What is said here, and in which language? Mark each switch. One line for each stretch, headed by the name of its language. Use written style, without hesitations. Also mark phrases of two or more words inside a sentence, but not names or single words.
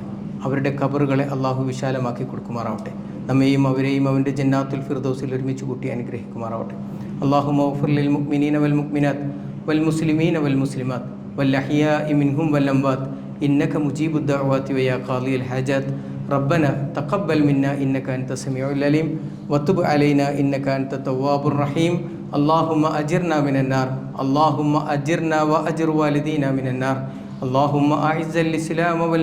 Malayalam: അവരുടെ ഖബറുകളെ അള്ളാഹു വിശാലമാക്കി കൊടുക്കുമാറാവട്ടെ. നമ്മെയും അവരെയും അവൻ്റെ ജന്നാത്തുൽ ഫിർദൗസിൽ ഒരുമിച്ച് കൂട്ടി അനുഗ്രഹിക്കുമാറാവട്ടെ.
Arabic: اللهم اغفر للمؤمنين والمؤمنات والمسلمين والمسلمات والأحياء منهم والأموات إنك مجيب الدعوات ويا قاضي الحاجات ربنا تقبل منا إنك أنت السميع العليم وتب علينا إنك أنت التواب الرحيم اللهم أجرنا من النار اللهم أجرنا وأجر والدينا من النار اللهم أعز الإسلام